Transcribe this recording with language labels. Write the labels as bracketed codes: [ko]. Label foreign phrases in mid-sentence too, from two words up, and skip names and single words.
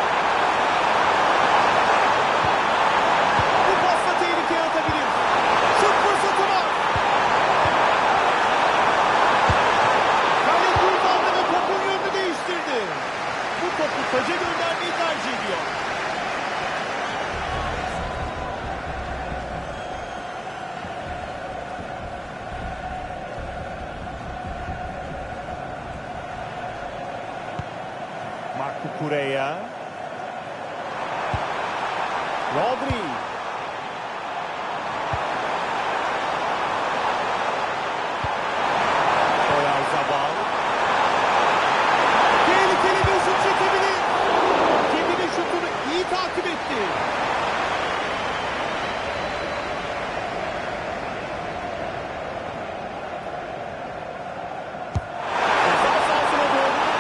[tr] Bu pasla tehlikeye atabilir. Şut fırsatı var. Kale kurtardı ve topun yönünü değiştirdi. Bu topu taca göndermeyi tercih ediyor. Marco Correa. Rodri. Oyarzabal. Tehlikeli bir şut çekebilir. Kedinin şutunu iyi takip etti. Ceza sahasına doğru.